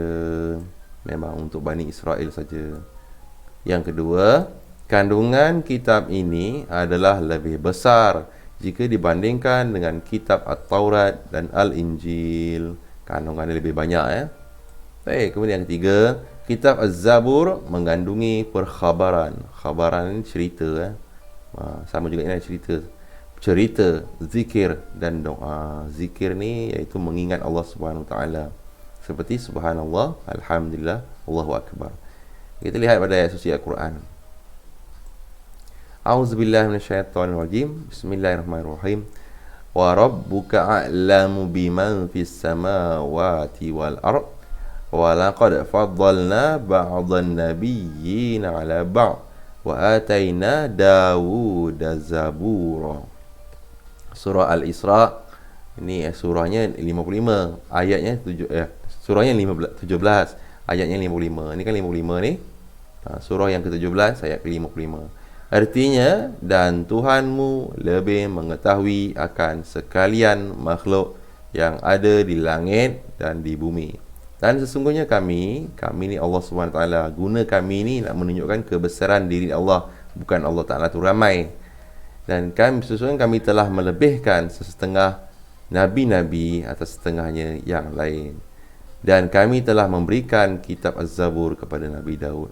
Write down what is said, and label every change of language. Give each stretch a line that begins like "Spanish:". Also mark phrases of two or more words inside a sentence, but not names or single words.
Malay: Memang untuk Bani Israel saja. Yang kedua, kandungan kitab ini adalah lebih besar jika dibandingkan dengan kitab At-Taurat dan Al-Injil. Kandungannya lebih banyak. Baik, kemudian yang ketiga, kitab Az-Zabur mengandungi perkhabaran. Khabaran ini cerita. Sama juga ini cerita, zikir dan doa. Zikir ni iaitu mengingat Allah
Arabic: سبحانه وتعالى.
Malay: Seperti
Arabic: سبحان الله، الحمد لله، الله أكبر.
Malay: Kita lihat pada ayat suci Al-Quran.
Arabic: أعوذ بالله من الشيطان الرجيم. بسم الله الرحمن الرحيم. وربك أعلم بمن في السماوات والأرض. ولقد فضلنا بعض النبيين على بعض. وآتينا داوود زبورا.
Malay: Surah Al-Isra, ini surahnya 55, ayatnya surahnya 17, ayatnya 55. Ini kan 55 ni. Surah yang ke-17 ayat ke-55. Artinya, dan Tuhanmu lebih mengetahui akan sekalian makhluk yang ada di langit dan di bumi. Dan sesungguhnya kami ni Allah SWT, guna kami ni nak menunjukkan kebesaran diri Allah, bukan Allah Ta'ala tu ramai. Dan sesungguhnya kami telah melebihkan sesetengah nabi-nabi atas setengahnya yang lain. Dan kami telah memberikan kitab Az-Zabur kepada Nabi Daud.